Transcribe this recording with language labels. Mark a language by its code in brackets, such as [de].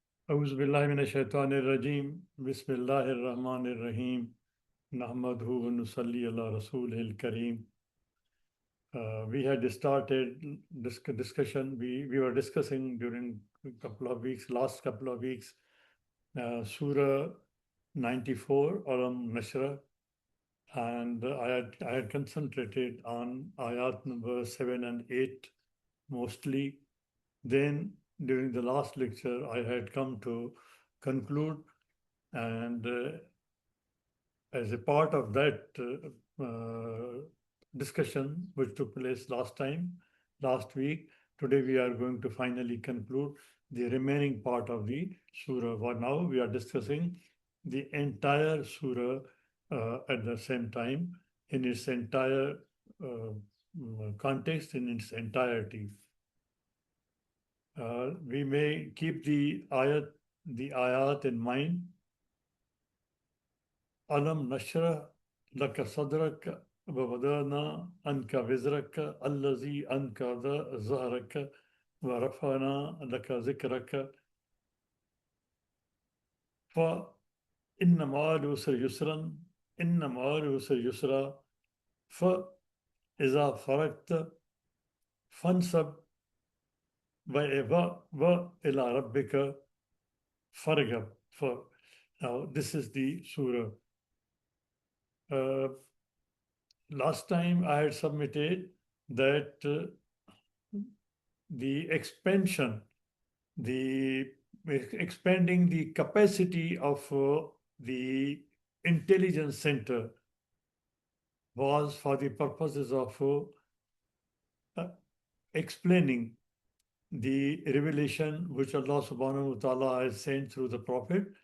[ar] أعوذ بالله من الشيطان الرجيم بسم الله الرحمن الرحيم نحمده ونصلي على رسوله الكريم. [en] We had started discussion. We were discussing during last couple of weeks, Surah 94, Alam Nashra, and I had concentrated on ayat number 7 and 8 mostly. Then during the last lecture, I had come to conclude, and as a part of that discussion which took place last week, today we are going to finally conclude the remaining part of the surah. For now, we are discussing the entire surah at the same time in its entire context, in its entirety. We may keep the ayat in mind. [ar] Alam nashrah laka sadrak ووضعنا عنك وزرك الذي أنقض ظهرك ورفعنا لك ذكرك فإن مع العسر يسرا إن مع العسر يسرا فإذا فرغت فانصب وإلى ربك فارغب. [en] Now this is the surah. Last time I had submitted that the expansion, the expanding the capacity of the intelligence center was for the purposes of explaining the revelation which Allah subhanahu wa ta'ala has sent through the Prophet.